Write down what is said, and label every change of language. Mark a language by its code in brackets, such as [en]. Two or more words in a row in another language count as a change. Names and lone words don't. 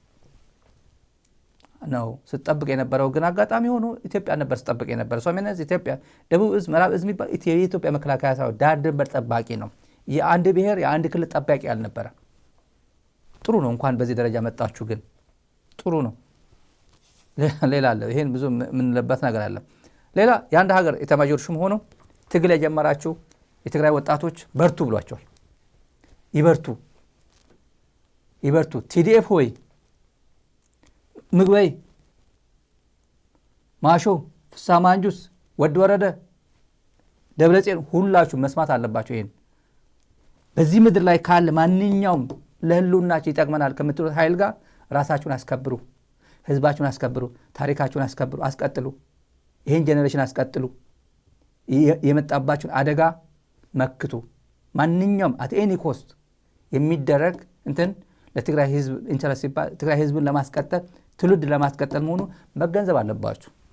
[am] ስትጠብቅ የነበረው። ግን አጋጣሚ ሆኖ ኢትዮጵያ ነበር ስትጠብቅ የነበረው። ሰሜን ዕዝ ኢትዮጵያ፣ ደቡብ ዕዝ፣ ምዕራብ ዕዝ የሚባል የኢትዮጵያ መከላከያ ሰራዊት ዳር ድንበር ጠባቂ ነው። የአንድ ብሔር የአንድ ክልል ጠባቂ አልነበረ። ጥሩ ነው እንኳን በዚህ ደረጃ መጣችሁ፣ ግን ጥሩ ነው። ሌላ አለ። ይሄን ብዙ የምንለበት ነገር አለ። ሌላ የአንድ ሀገር ኤታማዦር ሹም ሆኖ ትግል የጀመራችሁ የትግራይ ወጣቶች በርቱ ብሏቸዋል። ይበርቱ ቲዲኤፍ ሆይ ምግበይ ማሾ ፍስሐ ማንጁስ ወድ ወረደ ደብረጽዮን ሁላችሁ መስማት አለባችሁ። ይሄን በዚህ ምድር ላይ ካለ ማንኛውም ለህልውናችሁ ይጠቅመናል ከምትሉት ኃይል ጋር ራሳችሁን አስከብሩ፣ ህዝባችሁን አስከብሩ፣ ታሪካችሁን አስከብሩ፣ አስቀጥሉ። ይሄን ጄኔሬሽን አስቀጥሉ። የመጣባችሁን አደጋ መክቱ። ማንኛውም [en] at any cost [am] የሚደረግ እንትን ለትግራይ ህዝብ ኢንተረስት ሲባል ትግራይ ህዝብን ለማስቀጠል ትውልድ ለማስቀጠል መሆኑ መገንዘብ አለባችሁ።